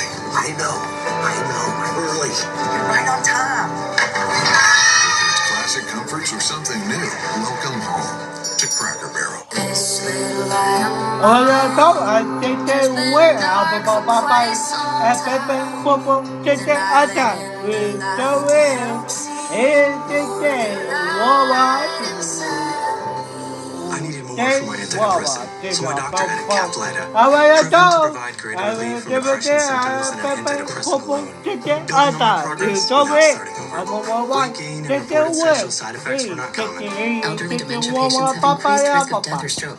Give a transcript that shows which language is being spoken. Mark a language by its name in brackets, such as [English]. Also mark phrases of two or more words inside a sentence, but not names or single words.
[English] I know. I'm early. You're right on time. Whether it's classic comforts or something new, welcome home to Cracker Barrel. This little light of Hola, todo, te wea, papá, Pepe, popo, te ata, I needed more from my antidepressant, so my doctor added Caplyta, proven to provide greater relief from depression symptoms than an antidepressant alone. Building on my progress without starting over. Weight gain and reported sexual side effects were not common. Elderly dementia patients have increased risk of death or stroke.